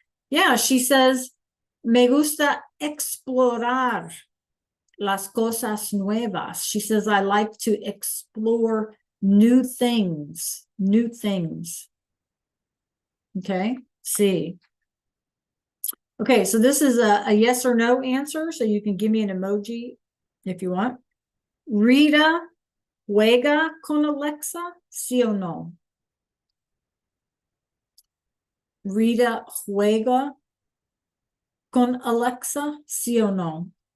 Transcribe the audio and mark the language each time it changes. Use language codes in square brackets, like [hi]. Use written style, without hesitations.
[en] Yeah, she says, [es] me gusta explorar las cosas nuevas. [en] She says, I like to explore new things. New things. Okay, see. Okay, so this is a yes or no answer. So you can give me an emoji if you want. [es] Rita juega con Alexa, sí o no? Rita juega con Alexa, sí o no?